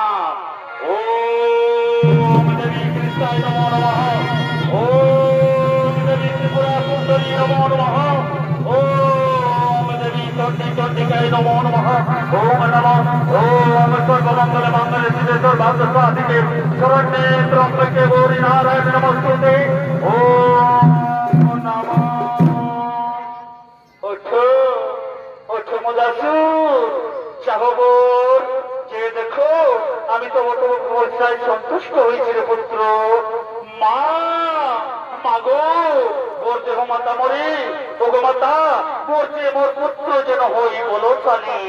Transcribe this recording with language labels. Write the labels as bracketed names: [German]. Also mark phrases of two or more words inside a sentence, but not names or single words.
[Sanskrit] ওম দেবী কৃষ্ণায় নমো নমঃ, ওম দেবী ত্রিপুরা সুন্দরী নমো নমঃ, ওম দেবী চণ্ডিকায় নমো নমঃ, ওম নমঃ ওম সর্বমঙ্গল মঙ্গলে শিবে সর্বার্থসাধিকে শরণ্যে ত্র্যম্বকে গৌরী নারায়ণে নমস্তুতে। ওম নমঃ। [Bangla] ওঠো ওঠো মদাসুর, চাহবর যে দেখো আমি তো অবস্থায় সন্তুষ্ট হয়েছি রে পুত্র। মা মাগো, মোর দেহ মাতা মরি, ওগো মাতা মোর যে মোর পুত্র যেন হই বলশালী।